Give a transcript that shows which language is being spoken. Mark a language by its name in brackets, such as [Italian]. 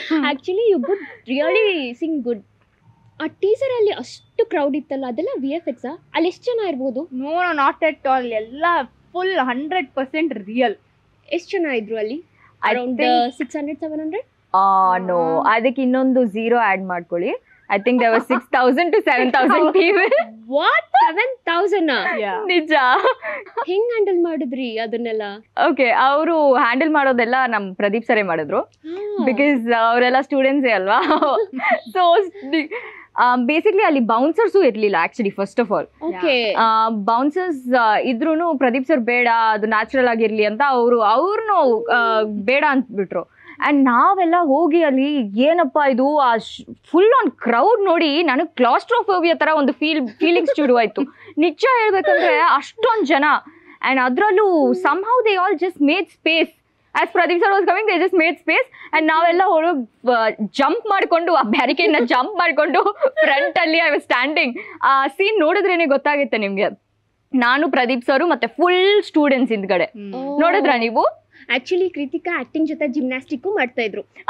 [English] Actually you would really sing good. [Kannada] ಆ teaser ಅಲ್ಲಿ ಅಷ್ಟು ಕ್ರೌಡ್ ಇತ್ತಲ್ಲ, ಅದೆಲ್ಲ VFX ಅಲ್ಲಿ ಎಷ್ಟು ಜನ ಇರ್ಬೋದು? [English] no not at all, [Kannada] ಎಲ್ಲ ಫುಲ್ 100% ರಿಯಲ್. ಎಷ್ಟು ಜನ ಇದ್ರು ಅಲ್ಲಿ? ಅರೌಂಡ್ 600-700? ನೋ, ಅದಕ್ಕೆ ಇನ್ನೊಂದು 0 ಆಡ್ ಮಾಡ್ಕೊಳ್ಳಿ. [English] I think there were 6,000 to 7,000 people. What? 7,000? [Kannada] ನಿಜ. ಹೆಂಗ್ ಹ್ಯಾಂಡಲ್ ಮಾಡಿದ್ರಿ ಅದನ್ನೆಲ್ಲ? ಓಕೆ, ಅವರು ಹ್ಯಾಂಡಲ್ ಮಾಡೋದೆಲ್ಲ ನಮ್ ಪ್ರದೀಪ್ ಸರೇ ಮಾಡಿದ್ರು. ಬಿಕಾಸ್ ಅವರೆಲ್ಲ ಸ್ಟೂಡೆಂಟ್ಸೇ ಅಲ್ವಾ. ಸೊ ಬೇಸಿಕ್ಲಿ ಅಲ್ಲಿ ಬೌನ್ಸರ್ಸು ಇರ್ಲಿಲ್ಲ actually. First of all bouncers ಇದ್ರೂನು Pradeep sir ಬೇಡ, ಅದು ನ್ಯಾಚುರಲ್ ಆಗಿರ್ಲಿ ಅಂತ ಅವ್ರನ್ನು ಬೇಡ ಅಂದ್ಬಿಟ್ರು. ಅಂಡ್ ನಾವೆಲ್ಲ ಹೋಗಿ ಅಲ್ಲಿ ಏನಪ್ಪಾ ಇದು ಆ ಫುಲ್ ಆನ್ ಕ್ರೌಡ್ ನೋಡಿ ನನಗೆ ಕ್ಲಾಸ್ಟ್ರೋಫೋಬಿಯಾ ತರ ಒಂದು ಫೀಲಿಂಗ್ಸ್ ಶುರುವಾಯ್ತು. ನಿಜ ಹೇಳ್ಬೇಕಂದ್ರೆ ಅಷ್ಟೊಂದು ಜನ. [English] And ಅದ್ರಲ್ಲೂ somehow they all just made space. As Pradeep sir was coming, they just made space. [Kannada] And ನಾವೆಲ್ಲ ಹೊರಗೆ ಜಂಪ್ ಮಾಡ್ಕೊಂಡು ಆ ಬ್ಯಾರಿಕೇಡ್ ನ ಜಂಪ್ ಮಾಡ್ಕೊಂಡು ಫ್ರಂಟ್ ಅಲ್ಲಿ [English] I was standing. [Kannada] ಆ ಸೀನ್ ನೋಡಿದ್ರೇನೆ ಗೊತ್ತಾಗುತ್ತೆ ನಿಮ್ಗೆ. ನಾನು ಪ್ರದೀಪ್ ಸರ್ ಮತ್ತೆ ಫುಲ್ ಸ್ಟೂಡೆಂಟ್ಸ್ ಹಿಂದ್ಗಡೆ. ನೋಡಿದ್ರಾ ನೀವು? ಆಕ್ಚುಲಿ ಕೃತಿಕಾ ಆಕ್ಟಿಂಗ್ ಜೊತೆ ಜಿಮ್ನಾಸ್ಟಿಕ್ ಮಾಡ್ತಾ ಇದ್ರು.